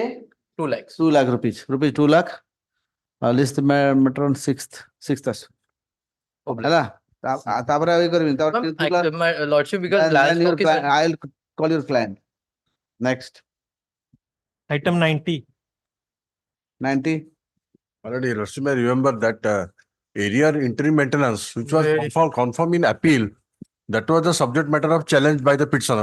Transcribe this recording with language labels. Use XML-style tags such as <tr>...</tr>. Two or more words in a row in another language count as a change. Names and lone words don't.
<en>2 lakhs. 2 lakh rupees 2 lakh list matter on 6th</en> <or>ହେଲା ତାପରେ ଆଉ କରିବିନି</or> <en>Ma'am, my lordship, because last occasion. I'll call your client next Item 90. 90 Already, Lordship, I remember that area interim maintenance, which was confirmed in appeal, that was the subject matter of challenge by the petitioner.</en>